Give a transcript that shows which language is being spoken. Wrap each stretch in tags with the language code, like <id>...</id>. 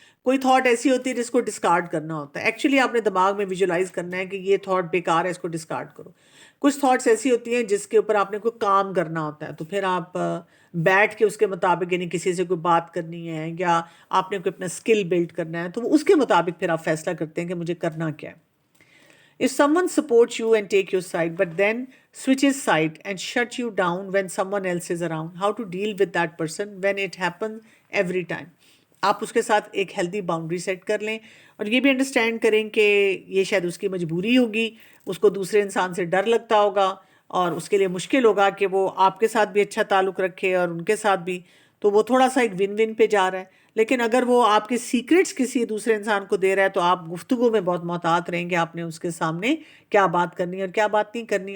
<ur>کوئی تھاٹ ایسی ہوتی ہے جس کو ڈسکارڈ کرنا ہوتا ہے. ایکچولی آپ نے دماغ میں ویژولائز کرنا ہے کہ یہ تھاٹ بیکار ہے، اس کو ڈسکارڈ کرو. کچھ تھاٹس ایسی ہوتی ہیں جس کے اوپر آپ نے کوئی کام کرنا ہوتا ہے، تو پھر آپ بیٹھ کے اس کے مطابق، یعنی کسی سے کوئی بات کرنی ہے یا آپ نے کوئی اپنا اسکل بلڈ کرنا ہے، تو اس کے مطابق پھر آپ فیصلہ کرتے ہیں کہ مجھے کرنا کیا ہے.</ur> <en>If someone supports you and take your side, but then switches side and shuts you down when someone else is around, how to deal with that person when it happens every time?</en> <ur>آپ اس کے ساتھ ایک healthy boundary set کر لیں، اور یہ بھی understand کریں کہ یہ شاید اس کی مجبوری ہوگی، اس کو دوسرے انسان سے ڈر لگتا ہوگا، اور اس کے لیے مشکل ہوگا کہ وہ آپ کے ساتھ بھی اچھا تعلق رکھے اور ان کے ساتھ بھی. تو وہ تھوڑا سا ایک ون ون پہ جا رہا ہے. لیکن اگر وہ آپ کے سیکرٹس کسی دوسرے انسان کو دے رہا ہے، تو آپ گفتگو میں بہت محتاط رہیں گے، آپ نے اس کے سامنے کیا بات کرنی ہے اور کیا بات نہیں کرنی.</ur>